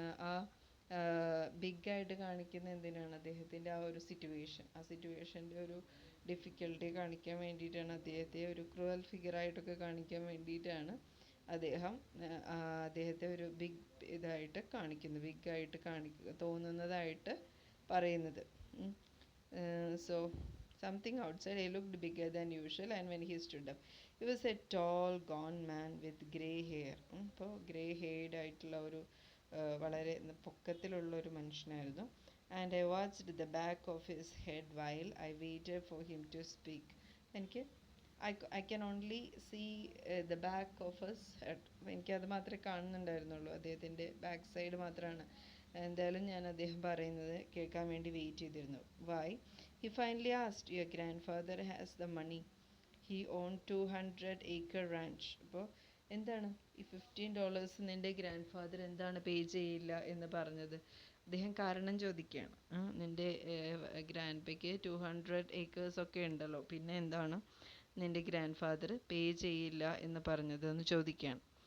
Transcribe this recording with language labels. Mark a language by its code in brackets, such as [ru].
[ml] ആ ബിഗ്ഗായിട്ട് കാണിക്കുന്ന എന്തിനാണ്, അദ്ദേഹത്തിൻ്റെ ആ ഒരു സിറ്റുവേഷൻ്റെ ഒരു ഡിഫിക്കൽട്ടി കാണിക്കാൻ വേണ്ടിയിട്ടാണ്. അദ്ദേഹത്തെ ഒരു ക്രൂവൽ ഫിഗറായിട്ടൊക്കെ കാണിക്കാൻ വേണ്ടിയിട്ടാണ് അദ്ദേഹത്തെ ഒരു ഇതായിട്ട് കാണിക്കുന്നു, ബിഗ്ഗായിട്ട് തോന്നുന്നതായിട്ട് പറയുന്നത്. [en] So something outside he looked bigger than usual and when he stood up he was a tall gaunt man with grey hair. [ml] ഇപ്പോൾ ഗ്രേ ഹെയർഡ് ആയിട്ടുള്ള ഒരു വളരെ പൊക്കത്തിലുള്ള ഒരു മനുഷ്യനായിരുന്നു. [en] and I watched the back of his head while I waited for him to speak. I can only see the back of his head. [ml] എനിക്കത് മാത്രമേ കാണുന്നുണ്ടായിരുന്നുള്ളൂ, അദ്ദേഹത്തിൻ്റെ back side മാത്രമാണ്. എന്തായാലും ഞാൻ അദ്ദേഹം പറയുന്നത് കേൾക്കാൻ വേണ്ടി വെയിറ്റ് ചെയ്തിരുന്നു. [en] why he finally asked, your grandfather has the money, he owned 200-acre ranch. [ml] അപ്പോൾ എന്താണ് ഈ $15 നിൻ്റെ ഗ്രാൻഡ് ഫാദർ എന്താണ് പേ ചെയ്യില്ല എന്ന് പറഞ്ഞത്? അദ്ദേഹം കാരണം ചോദിക്കുകയാണ്. നിൻ്റെ ഗ്രാൻഡ് പേക്ക് 200 acres ഒക്കെ ഉണ്ടല്ലോ, പിന്നെ എന്താണ് നിൻ്റെ ഗ്രാൻഡ് ഫാദർ പേ ചെയ്യില്ല എന്ന് പറഞ്ഞത് എന്ന് ചോദിക്കുകയാണ്.